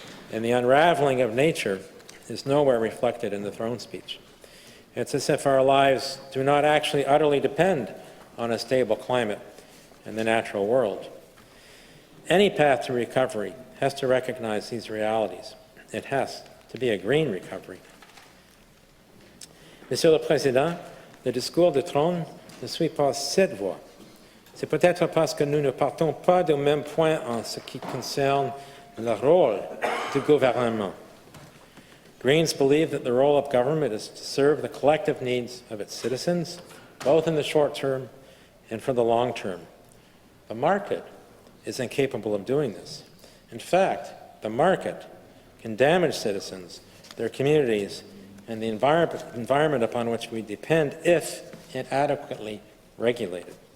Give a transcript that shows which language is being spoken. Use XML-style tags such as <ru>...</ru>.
<en>and the unraveling of nature is nowhere reflected in the throne speech. It's as if our lives do not actually utterly depend on a stable climate and the natural world. Any path to recovery has to recognize these realities. It has to be a green recovery.</en> <fr>Monsieur le Président, le discours de Trône ne suit pas cette voie. C'est peut-être parce que nous ne partons pas du même point en ce qui concerne le rôle du gouvernement.</fr> <en>Greens believe that the role of government is to serve the collective needs of its citizens, both in the short term and for the long term. The market is incapable of doing this. In fact, the market can damage citizens, their communities, and the environment upon which we depend if inadequately regulated.</en>